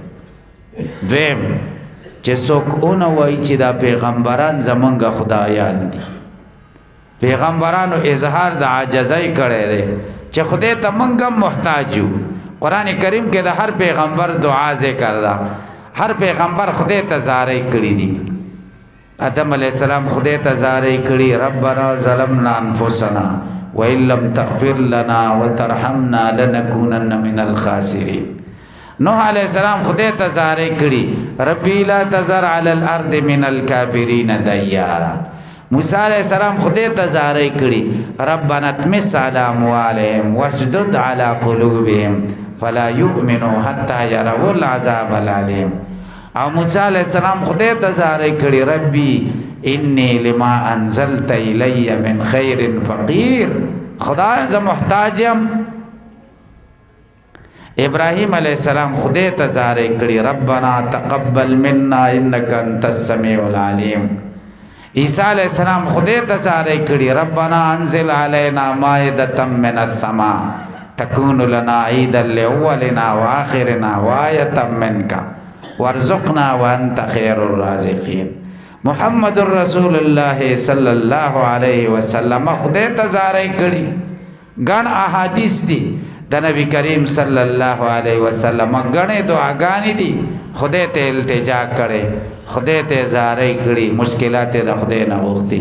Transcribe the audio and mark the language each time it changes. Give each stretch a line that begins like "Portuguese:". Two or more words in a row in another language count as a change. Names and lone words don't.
Pashto: دویم چې څوک ونه وایي چې دا پیغمبران زمونږ خدایان دي، پیغمبرانو اظهار د عاجزۍ کړی دی چې خدای ته مونږ هم محتاج یو. قرآن کریم کې د هر پیغمبر دعا ذکر ده، هر پیغمبر خدای ته زاری کړي دي. آدم
Arabic: علیہ السلام
Pashto: خدای ته زاری کړي
Arabic: ربنا ظلمنا انفسنا وان لم تغفر لنا وترحمنا لنكونن من الخاسرین.
Pashto: نوح
Arabic: علیہ السلام
Pashto: خدای ته زاری کړي
Arabic: ربی لا تذر علی الارض من الکافرین دیارا.
Pashto: موسی
Arabic: علیہ السلام
Pashto: خدای ته زاری کړي
Arabic: ربنا اطمس علی اموالهم واشدد علی قلوبهم فلا یؤمنوا حتی یروا العذاب العلیم.
Pashto: او موسی
Arabic: علیہ السلام
Pashto: خدای ته زاری کړي
Arabic: ربی انی لما انزلت الی من خیر فقیر،
Pashto: خدای زه محتاج یم. ابراهیم
Arabic: علیہ السلام
Pashto: خدای ته زاری کړي
Arabic: ربنا تقبل منا انک انت السمیع العلیم.
Pashto: عیسی
Arabic: علیہ السلام
Pashto: خدای ته زاری کړي
Arabic: ربنا انزل علینا مائدة من السماء تكون لنا عيدا لأولنا وآخرنا وآية منك وارزقنا وانت خیر الرازقین.
Pashto: محمد رسول الله
Arabic: صلی الله علیه وسلم
Pashto: خدای ته زاری کړي. ګڼ احادیث دي د نبی کریم
Arabic: صلی الله علیه وسلم،
Pashto: ګڼې دعاګانې دي، خدای ته التجا کړي، خدای ته زاری کړي، مشکلات د خدای نه غوښتي.